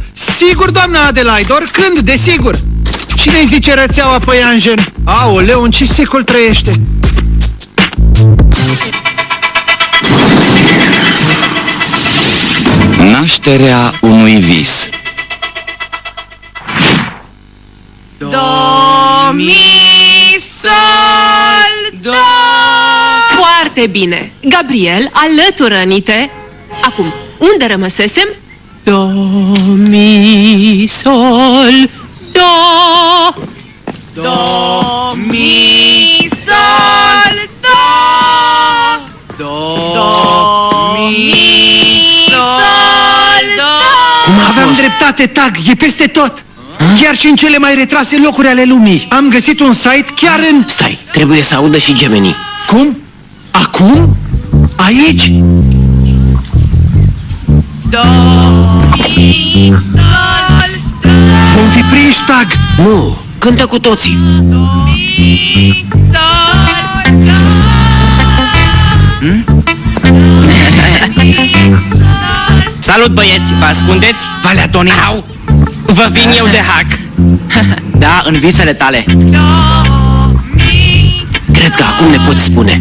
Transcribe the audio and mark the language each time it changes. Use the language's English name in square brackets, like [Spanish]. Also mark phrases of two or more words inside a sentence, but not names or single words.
[Romanian] Sigur, doamna Adelaide, oricând, desigur. Cine-i zice rețeaua Păianjen? Aoleu, în ce secol trăiește? Nașterea unui vis. Do, mi, sol, do. Foarte bine! Gabriel, alătură-ni-te! Acum, unde rămăsesem? Do, mi, sol, do. Do, mi, sol, do. Do, mi, sol, do. Aveam dreptate, Tag, e peste tot. Chiar și în cele mai retrase locuri ale lumii. Am găsit un site chiar în... Stai, trebuie să audă și gemenii. Cum? Acum? Aici? Do, mi, sol, do. Vom fi prinși, Tag. Nu, cântă cu toții. Do, mi, sol, do. Salut, băieți! Vă ascundeți? Valea Tony! Au! Vă vin eu de hack! Da, în visele tale! Cred că acum ne poți spune.